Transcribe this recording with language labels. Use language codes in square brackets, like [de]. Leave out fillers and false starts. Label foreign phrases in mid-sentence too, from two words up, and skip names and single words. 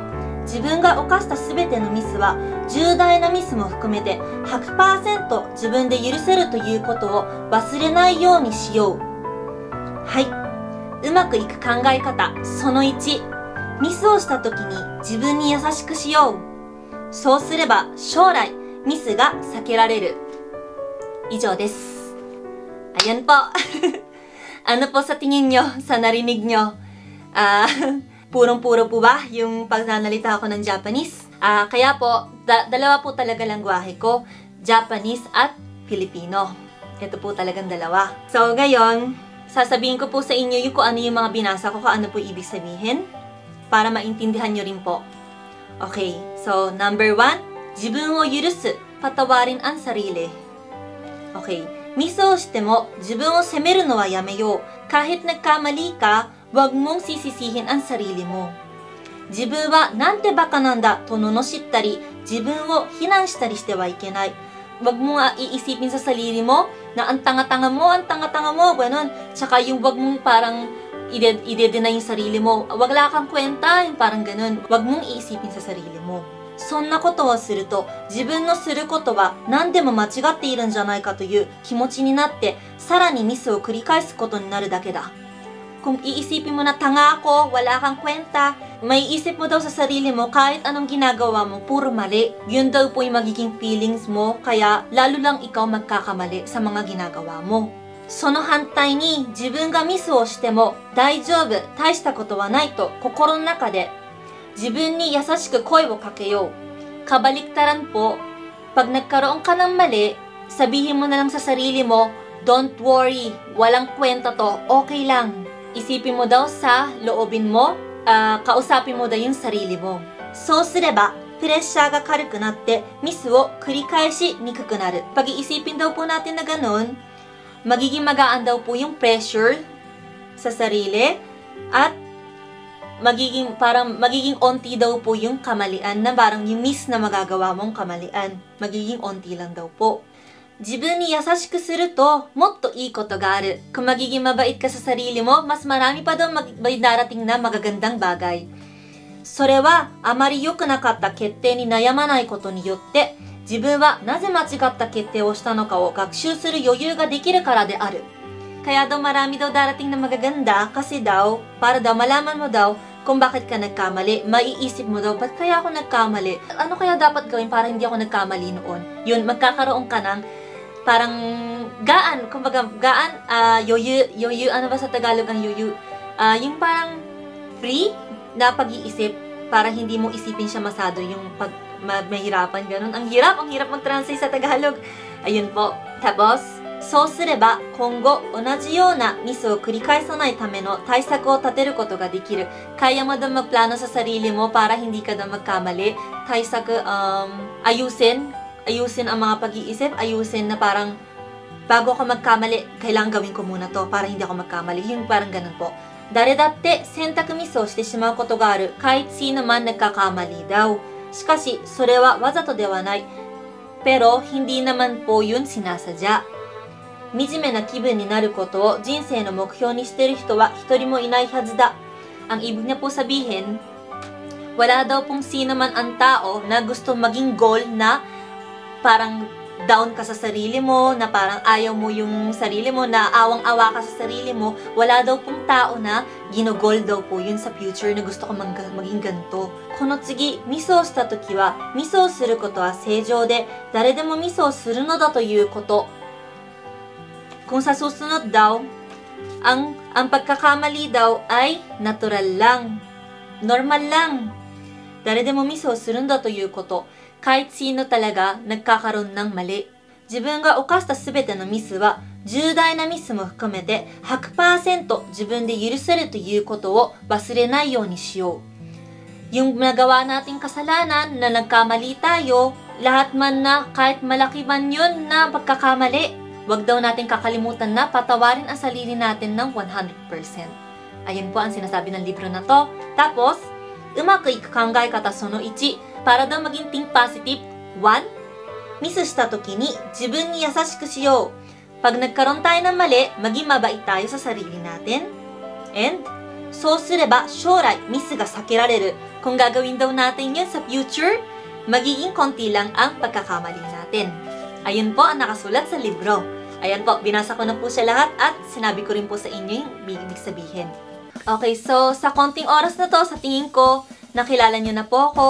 [ja] 自分が犯したすべてのミスは、重大なミスも含めて 100% 自分で許せるということを忘れないようにしよう。はい。うまくいく考え方、その1。ミスをしたときに自分に優しくしよう。そうすれば将来ミスが避けられる。以上です。 [tl] Ayan po. Ano po sa tingin nyo? Sa narinig nyo? Purong-puro po ba yung pagnanalita ko ng Japanese? Kaya po, dalawa po talaga langwahe ko. Japanese at Filipino. Ito po talagang dalawa. So ngayon, sasabihin ko po sa inyo yung kung ano yung mga binasa ko, kung ano po ibig sabihin. para maintindihan nyo rin po. Okay, so number 1, [ja] 自分を許す, [tl] patawarin ang sarili. [ja] Okay, ミスをしても自分を責めるのはやめよう. [tl] Kahit nagkamali ka, wag mong sisisihin ang sarili mo. [ja] 自分はなんてバカなんだと罵ったり、自分を非難したりしてはいけない. [tl] Wag mo iisipin sa sarili mo na ang tanga-tanga mo, ganun. Tsaka yung wag mong parang ide-deny yung sarili mo. Wala kang kwenta, yung parang ganun. Wag mong iisipin sa sarili mo. [ja] そんなことをすると、自分のすることは何でも間違っているんじゃないかという気持ちになって、さらにミスを繰り返すことになるだけだ。 [tl] Kung iisipin mo na tanga ako, wala kang kwenta, may isip mo daw sa sarili mo kahit anong ginagawa mo, puro mali. Yun daw po yung magiging feelings mo, kaya lalo lang ikaw magkakamali sa mga ginagawa mo. [ja] その反対に、自分がミスをしても大丈夫、大したことはないと心の中で自分に優しく声をかけよう. [tl] Kabaliktaran po, pag nagkaroon ka ng mali, sabihin mo na lang sa sarili mo, [en] don't worry, [tl] walang kwenta to, okay lang. Isipin mo daw sa loobin mo, kausapin mo daw yung sarili mo. [ja] そうすれば、プレッシャーが軽くなって、ミスを繰り返しにくくなる. [tl] Pag-iisipin daw po natin na ganun, magiging magaan daw po yung pressure sa sarili, at magiging onti daw po yung kamalian na parang yung miss na magagawa mong kamalian. Magiging onti lang daw po. [ja] 自分に優しくすると、もっといいことがある. [tl] Kung magiging mabait ka sa sarili mo, mas marami pa daw may darating na magagandang bagay. [ja] それは、あまり良くなかった決定に悩まないことによって、自分はなぜ間違った決定をしたのかを学習する余裕ができるからである. [tl] Kaya daw marami daw darating na magaganda kasi daw, para daw malaman mo daw kung bakit ka nagkamali. Maiisip mo daw, ba't kaya ako nagkamali? Ano kaya dapat gawin para hindi ako nagkamali noon? Yun, magkakaroon ka ng parang gaan, kumbaga gaan, yoyu, ano ba sa Tagalog ang yoyu? Yung parang free na pag-iisip para hindi mo isipin siya masado yung pag mahirapan, ganun. Ang hirap mag-translate sa Tagalog. Ayun po. Tapos, [ja] そうすれば今後同じようなミスを繰り返さないための対策を立てることができる. [tl] Kaya mo daw magplano sa sarili mo para hindi ka daw magkamali. Taisaku, ayusin ang mga pag-iisip, ayusin na parang bago ako magkamali, kailangan gawin ko muna to para hindi ako magkamali. Yung parang ganun po. [ja] 誰だって選択ミスをしてしまうことがある. [tl] Kahit sino man nagkakamali daw. [ja] しかし、それはわざとではない. [tl] Pero, hindi naman po yun sinasadya. [ja] 惨めな気分になることを人生の目標にしている人は一人もいないはずだ. [tl] Ang ibig niya po sabihin, wala daw pong sino man ang tao na gusto maging goal na parang down ka sa sarili mo, na parang ayaw mo yung sarili mo, na awang-awa ka sa sarili mo. Wala daw pong tao na ginogol daw po yun sa future na gusto ko maging ganito. [ja] この次、ミスをしたときは、ミスをすることは正常で、誰でもミスをするのだということ. [tl] Kung sa susunod daw, ang pagkakamali daw ay natural lang. Normal lang. [ja] 誰でもミスをするんだということ. [tl] Kahit sino talaga nagkakaroon ng mali. [ja] 自分が犯したすべてのミスは、重大なミスも含めて 100% 自分で許せるということを忘れないようにしよう. [tl] Yung nagawa nating kasalanan na nagkamali tayo, lahat man na kahit malaki man yun na pagkakamali, wag daw natin kakalimutan na patawarin ang sarili natin ng 100%. Ayun po ang sinasabi ng libro na to. Tapos, [ja] うまくいく考え方その1, [tl] para daw maging [en] think positive. [tl] 1, [ja] ミスした時に自分に優しくしよう. [tl] Pag nagkaroon tayo ng mali, maging mabait tayo sa sarili natin. And, [ja] そうすれば将来ミスが避けられる. [tl] Kung gagawin daw natin yun sa future, magiging konti lang ang pagkakamali natin. Ayun po ang nakasulat sa libro. Ayan po, binasa ko na po siya lahat at sinabi ko rin po sa inyo yung ibig sabihin. Okay, so sa konting oras na to, sa tingin ko, nakilala nyo na po ako.